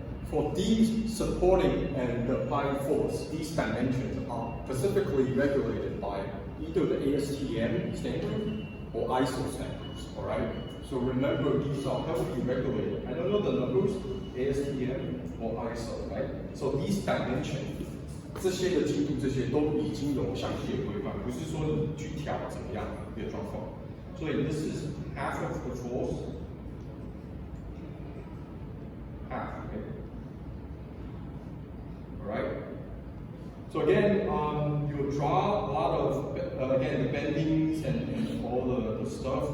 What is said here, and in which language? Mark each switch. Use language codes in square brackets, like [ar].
[en] For these supporting and the applied force, these dimensions are specifically regulated by either the ASTM standard or ISO standards. Alright? So remember these are heavily regulated. I don't know the numbers, ASTM or ISO, right? So these dimensions [zh] 这些的精度，这些都已经有详细的规范，不是说你去调怎么样的状况。 [en] 所以 this is half of the force, half, okay? All right. So again, you draw a lot of again the bendings and all the stuff.